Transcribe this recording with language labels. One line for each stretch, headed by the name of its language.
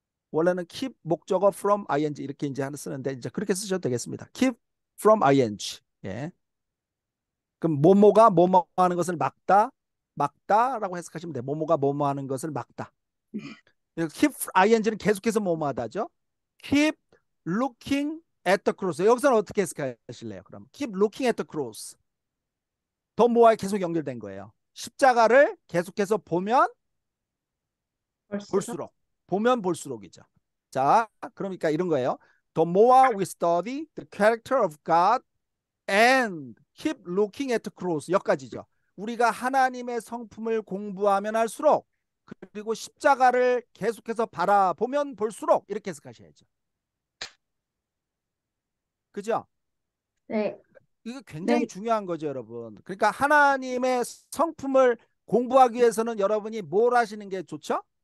Korean: 원래는 keep 목적어 from ing 이렇게 이제 하나 쓰는데 이제 그렇게 쓰셔도 되겠습니다.
English: keep from ing.
Korean: 예. 그럼 뭐뭐가 뭐뭐 하는 것을 막다라고 해석하시면 돼요. 뭐뭐가 뭐뭐 하는 것을 막다. keep ing는 계속해서 뭐뭐 하다죠.
English: keep looking at the cross.
Korean: 여기서는 어떻게 해석하실래요? 그럼
English: keep looking at the cross.
Korean: 더 뭐와 계속 연결된 거예요. 십자가를 계속해서 보면 볼수록 보면 볼수록이죠. 자, 그러니까 이런 거예요.
English: The more we study the character of God and keep looking at the cross.
Korean: 여기까지죠. 우리가 하나님의 성품을 공부하면 할수록 그리고 십자가를 계속해서 바라보면 볼수록 이렇게 해석하셔야죠. 그죠? 네. 이게 굉장히 네. 중요한 거죠, 여러분. 그러니까 하나님의 성품을 공부하기 위해서는 여러분이 뭘 하시는 게 좋죠?